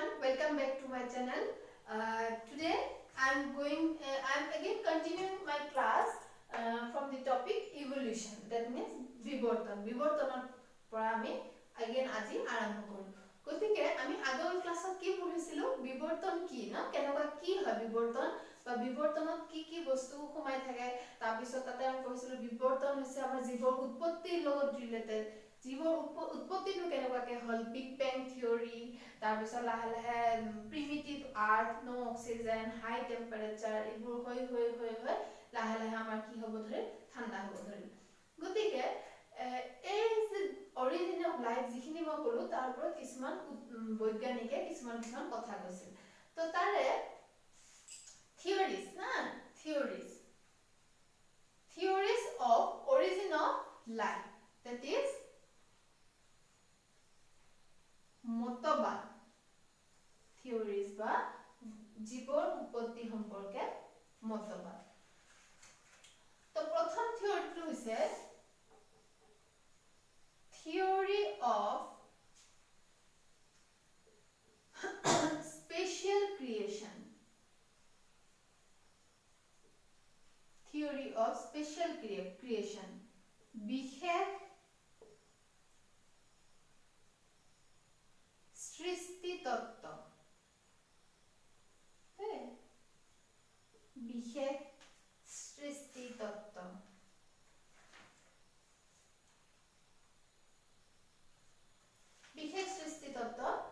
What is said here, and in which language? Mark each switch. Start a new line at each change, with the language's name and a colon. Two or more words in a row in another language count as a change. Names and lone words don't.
English: welcome back to my channel. Today I'm again continuing my class from the topic evolution. That means
Assamese: বিবর্তন. বিবর্তনৰ পৰা আমি again আজি আৰম্ভ কৰিম. গতিকে আমি আগৰ ক্লাছত কি পঢ়িছিলো বিবৰ্তন কি না কেনেকুৱা কি হয় বিবৰ্তন বা বিবৰ্তনত কি বস্তু সোমাই থাকে তাৰ পিছত তাতে আমি পঢ়িছিলো বিবৰ্তন হৈছে আমাৰ জীৱৰ উৎপত্তিৰ লগত ৰিলেটেড জীৱৰ উৎপত্তিটো কেনেকুৱাকে হল
English: big bang theory
Assamese: তাৰ পিছত লাহে লাহে
English: primitive earth no oxygen high temperature
Assamese: এইবোৰ হৈ লাহে লাহে আমাৰ কি হ'ব ধৰে ঠাণ্ডা হ'ব ধৰে গতিকে এই যে
English: origin of life
Assamese: যিখিনি মই কলো তাৰ ওপৰত কিছুমান বৈজ্ঞানিকে কিছুমান কথা কৈছিল তো তাৰে theories
English: of origin of life, that is
Assamese: মতবাদ theories বা জীৱৰ উৎপত্তি সম্পৰ্কে মতবাদ তো প্ৰথম থিওৰিটো হৈছে
English: theory of spatial creation. Theory of spatial creation.
Assamese: বিশেষ সৃষ্টি তত্ত্ব বিশেষ সৃষ্টি তত্ত্ব বিশেষ সৃষ্টি তত্ত্ব